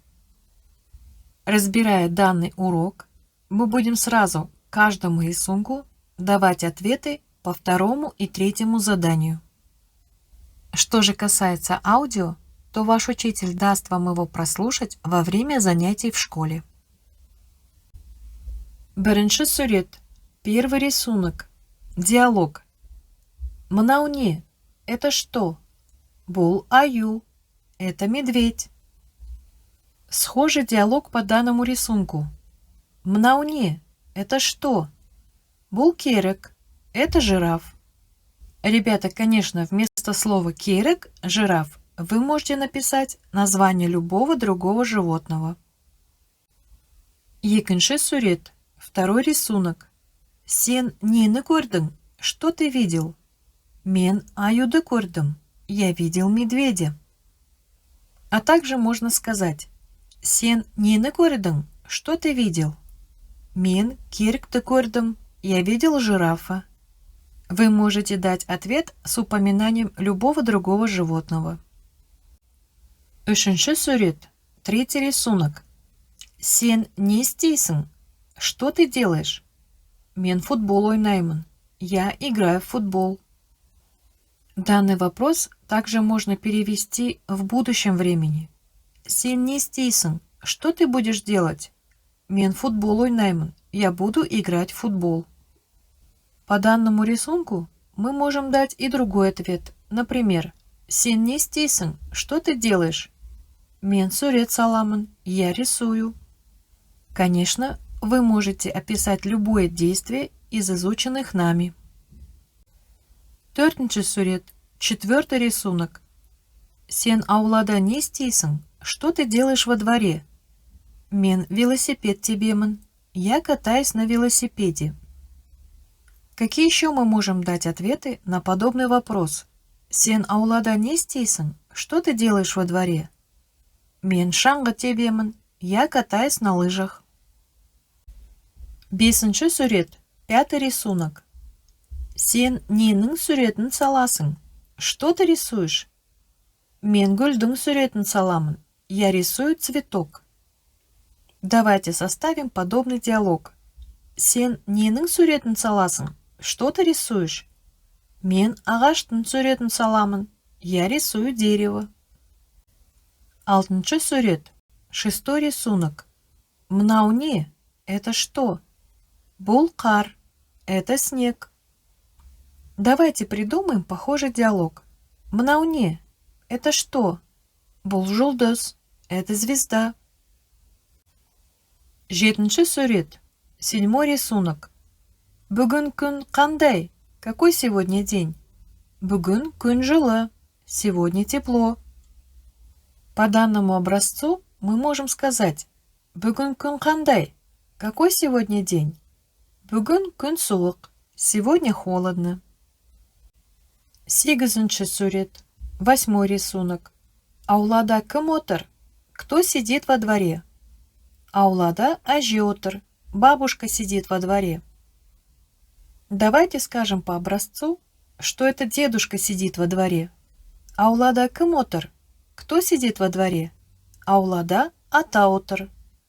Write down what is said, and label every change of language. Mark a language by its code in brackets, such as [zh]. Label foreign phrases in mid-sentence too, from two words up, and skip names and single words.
[ru] Разбирая данный урок, мы будем сразу каждому рисунку давать ответы по второму и третьему заданию. Что же касается аудио, то ваш учитель даст вам его прослушать во время занятий в школе. [kk] Бірінші сурет. [ru] Первый рисунок. Диалог. [kk] Мынау не? [ru] Это что? [kk] Бұл аю. [ru] Это медведь. Схожий диалог по данному рисунку. [kk] Мынау не? [ru] Это что? [kk] Бұл керік. [ru] Это жираф. Ребята, конечно, вместо слова «керік» – «жираф» вы можете написать название любого другого животного. [kk] Екінші сурет. [ru] Второй рисунок. [kk] Сен нені көрдің? [ru] Что ты видел? [kk] Мен аюды көрдім. [ru] Я видел медведя. А также можно сказать: [kk] Сен нені көрдің? [ru] Что ты видел? [kk] Мен киркті көрдім. [ru] Я видел жирафа. Вы можете дать ответ с упоминанием любого другого животного. [kk] Үшінші сурет. [ru] Третий рисунок. [kk] Сен не істейсің? [ru] Что ты делаешь? [kk] Мен футбол ойнаймын. [ru] Я играю в футбол. Данный вопрос также можно перевести в будущем времени. [kk] Сен не істейсің? [ru] Что ты будешь делать? [kk] Мен футбол ойнаймын. [ru] Я буду играть в футбол. По данному рисунку мы можем дать и другой ответ. Например, [kk] Сен не істейсің? [ru] Что ты делаешь? [kk] Мен сурет саламын. [ru] Я рисую. Конечно, вы можете описать любое действие из изученных нами. [kk] Төртінші сурет. [ru] Четвертый рисунок. [kk] Сен аулада не істейсің? [ru] Что ты делаешь во дворе? [kk] Мен велосипед тебемін. [ru] Я катаюсь на велосипеде. Какие еще мы можем дать ответы на подобный вопрос? [kk] Сен аулада не істейсің? [ru] Что ты делаешь во дворе? [kk] Мен шаңғы тебемін. [ru] Я катаюсь на лыжах. [kk] Бесінші сурет. [ru] Пятый рисунок. [kk] Сен ненің суретін саласың? [ru] Что ты рисуешь? [kk] Мен гүлдің суретін саламын. [ru] Я рисую цветок. Давайте составим подобный диалог. [kk] Сен ненің суретін саласың? [ru] Что ты рисуешь? [kk] Мен ағаштың суретін саламын. [ru] Я рисую дерево. [kk] Алтыншы сурет. [ru] Шестой рисунок. [kk] Мынау не? [ru] Это что? [kk] Бұл қар. [ru] Это снег. Давайте придумаем похожий диалог. [kk] Мынау не? [ru] Это что? [kk] Бұл жұлдыз. [ru] Это звезда. [kk] Жетінші сурет. [ru] Седьмой рисунок. [kk] Бүгін күн қандай? [ru] Какой сегодня день? [kk] Бүгін күн жылы. [ru] Сегодня тепло. По данному образцу мы можем сказать: [kk] Бүгін күн қандай? [ru] Какой сегодня день? [kk] Бүгін күн суық. [ru] Сегодня холодно. [kk] Сегізінші сурет. [ru] Восьмой рисунок. [kk] Аулада кім отыр? [ru] Кто сидит во дворе? [kk] Аулада әже отыр. [ru] Бабушка сидит во дворе. Давайте скажем по образцу, что это дедушка сидит во дворе. [kk] Аулада кім отыр? [ru] Кто сидит во дворе? [kk] Аулада ата отыр.